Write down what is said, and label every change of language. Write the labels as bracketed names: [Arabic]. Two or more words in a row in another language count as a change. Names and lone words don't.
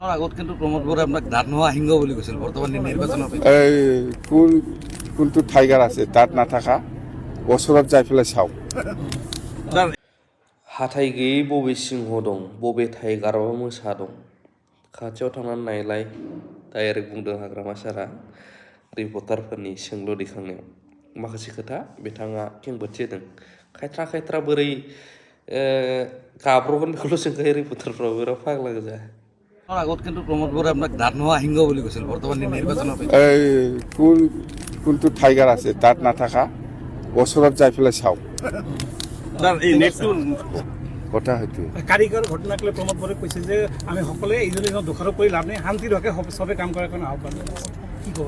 [Assamese] আগত কিন্তু প্ৰমোদ বৰাই আপোনাক দাঁত নোহোৱা সিংহ বুলি কৈছিল বৰ্তমান নিৰ্বাচনৰ এই কোনটো টাইগাৰ আছে দাঁত নাথাকা ওচৰত যাই পেলাই চাওক [Bodo] हाथाय गैयै बबे सिंह दं बबे टाइगाराव मोसा दं खाथियाव थांनानै नायलाय डाइरेक्ट बुंदों हाग्रामा सारा रिपर्टारफोरनि सोंलु दैखांनायाव माखासे खोथा बिथाङा खेंफोरथि होदों खायथ्रा बोरै गाब्रगोन बेखौल' सोंखायो रिपर्टारफ्राबो बिराद फाग्ला गोजा [Assamese] আগত কিন্তু প্ৰমোদ বৰাই আপোনাক দাঁত নোহোৱা সিংহ বুলি কৈছিল বৰ্তমান নিৰ্বাচনৰ এই কোনটো টাইগাৰ আছে দাঁত নাথাকা ওচৰত যাই পেলাই চাওক কথা হয়তো কাৰিকৰ ঘটনাক লৈ প্ৰমোদ বৰাই কৈছে যে আমি সকলোৱে ইজনে সিজনক দোষাৰোপ কৰি লাভ নাই শান্তিৰ হকে চবে কাম কৰাৰ কাৰণে আহ্বান কি ক'ব